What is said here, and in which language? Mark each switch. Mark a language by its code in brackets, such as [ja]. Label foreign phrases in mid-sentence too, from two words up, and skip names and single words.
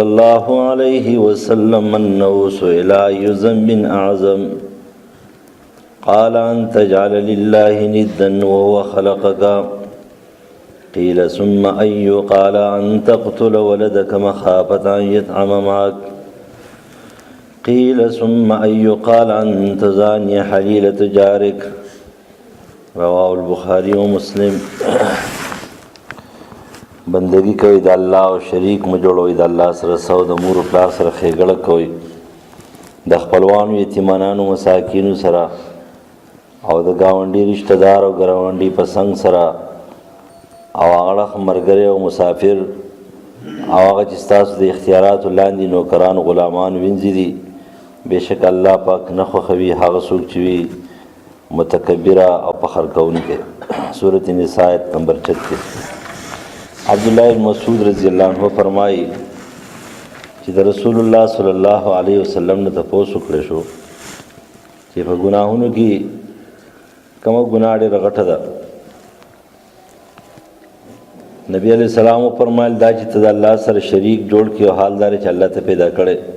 [ar] الله عليه وسلم أنه سئل أي ذنب أعظم قال أن تجعل لله ندا وهو خلقك قيل ثم أي قال أن تقتل ولدك مخافة أن يطعم معك قيل ثم أي قال أن تزاني حليلة جارك رواه البخاري ومسلم. [ps] بندگی کوي د الله او شریک مو جوړوي د الله سره سو د مور او پلار سره ښېګړه کوي د خپلوانو یتیمانانو مساکینو سره او د ګاونډي رشتہ دار او ګاونډي په څنګ سره او هغه مرګري او مسافر او هغه چې ستاسو د اختیاراتو لاندې نوکران غلامان وینځي دي بېشک الله پاک نه خوښوي هغه څوک چې وي متکبره او فخر کوونکی. سورۃ النساء [ur] آیت نمبر [ps] 36. عبداللہ بن مسعود [ar] رضی اللہ عنہ [ps] فرمائی چې د رسول الله [ar] صلی الله علیه وسلم [ps] نه تاسو کړی شو چې په ګناهونو کې کومه ګناه ډېره غټه ده. نبی [ar] علیہ السلام [ps] فرمایل دا چې ته د الله سره شریک جوړ کړي او حال دار چې الله ته پیدا کړي.